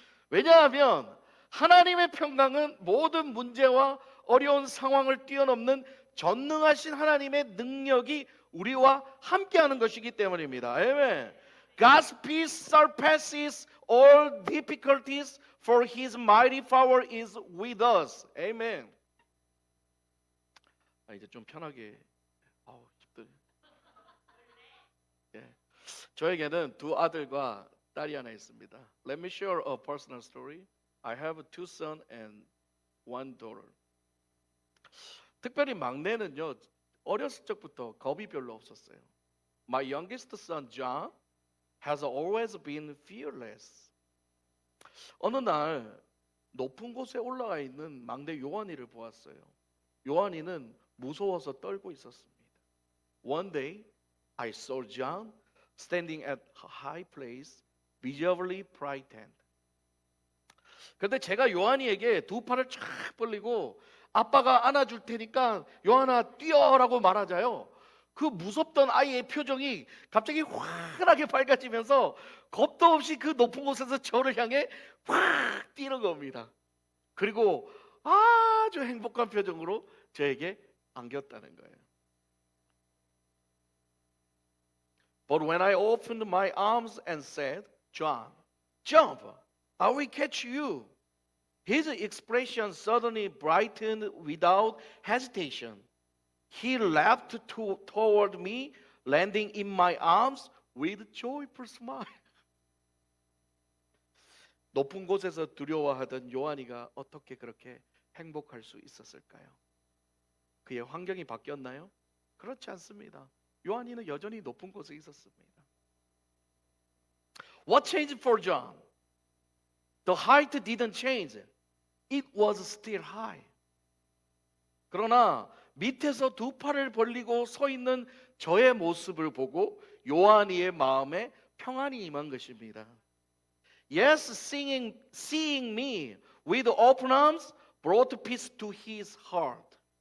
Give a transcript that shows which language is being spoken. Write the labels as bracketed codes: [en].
[ko] 왜냐하면 하나님의 평강은 모든 문제와 어려운 상황을 뛰어넘는 전능하신 하나님의 능력이 우리와 함께하는 것이기 때문입니다. 아멘. [en] God's peace surpasses all difficulties, for His mighty power is with us. [ko] 아멘. 이제 좀 편하게. 힘들어. 예. 저에게는 두 아들과 딸이 하나 있습니다. [en] Let me share a personal story. I have two sons and one daughter. [ko] 특별히 막내는요, 어렸을 적부터 겁이 별로 없었어요. [en] My youngest son John has always been fearless. [ko] 어느 날 높은 곳에 올라가 있는 막내 요한이를 보았어요. 요한이는 무서워서 떨고 있었습니다. [en] One day, I saw John standing at a high place, visibly frightened. [ko] 그런데 제가 요한이에게 두 팔을 쫙 벌리고 아빠가 안아줄 테니까 요한아 뛰어라고 말하자요. 그 무섭던 아이의 표정이 갑자기 환하게 밝아지면서 겁도 없이 그 높은 곳에서 저를 향해 확 뛰는 겁니다. 그리고 아주 행복한 표정으로 저에게 안겼다는 거예요. [en] But when I opened my arms and said, John, jump, I will catch you. His expression suddenly brightened without hesitation. He leapt toward me, landing in my arms with a joyful smile. [ko] 높은 곳에서 두려워하던 요한이가 어떻게 그렇게 행복할 수 있었을까요? 그의 환경이 바뀌었나요? 그렇지 않습니다. 요한이는 여전히 높은 곳에 있었습니다. [en] What changed for John? The height didn't change. It was still high. [ko] 그러나 밑에서 두 팔을 벌리고 서 있는 저의 모습을 보고 요한이의 마음에 평안이 임한 것입니다. [en] Yes, seeing me with open arms brought peace to his heart.